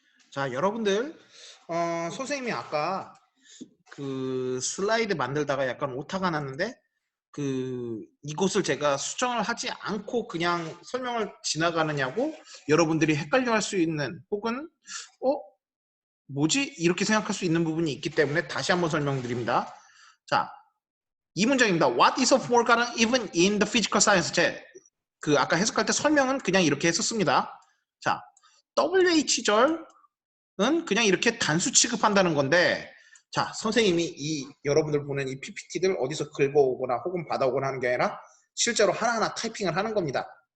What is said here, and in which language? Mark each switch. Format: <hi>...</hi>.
<ko>자, 여러분들, 선생님이 아까 그 슬라이드 만들다가 약간 오타가 났는데, 이것을 제가 수정을 하지 않고 그냥 설명을 지나가느냐고 여러분들이 헷갈려 할 수 있는, 혹은, 어? 뭐지? 이렇게 생각할 수 있는 부분이 있기 때문에 다시 한번 설명드립니다. 자, 이 문장입니다.</ko> <en>What is a forgotten even in the physical science?</en> <ko>아까 해석할 때 설명은 그냥 이렇게 했었습니다. 자, WH절은 그냥 이렇게 단수 취급한다는 건데, 자, 선생님이 여러분들 보는 이 PPT들 어디서 긁어오거나 혹은 받아오거나 하는 게 아니라 실제로 하나하나 타이핑을 하는 겁니다.</ko>